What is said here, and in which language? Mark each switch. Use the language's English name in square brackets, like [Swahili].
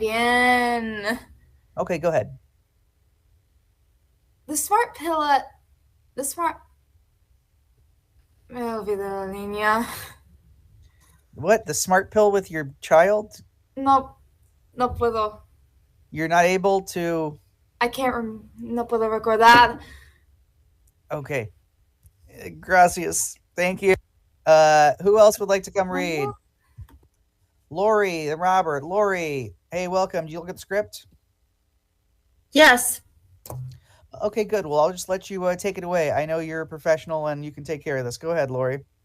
[Spanish] Bien. [English] Okay, go ahead. [Spanish] Me olvidé la línea. [English] What? The smart pill with your child? [Spanish] No puedo. [English] You're not able to... I can't, [Spanish] no puedo recordar. [English] Okay. [Spanish] Gracias. [English] Thank you. Who else would like to come read? Lori and Robert. Lori, hey, welcome. Did you look at the script? Yes. Okay, good. Well, I'll just let you take it away. I know you're a professional and you can take care of this. Go ahead, Lori.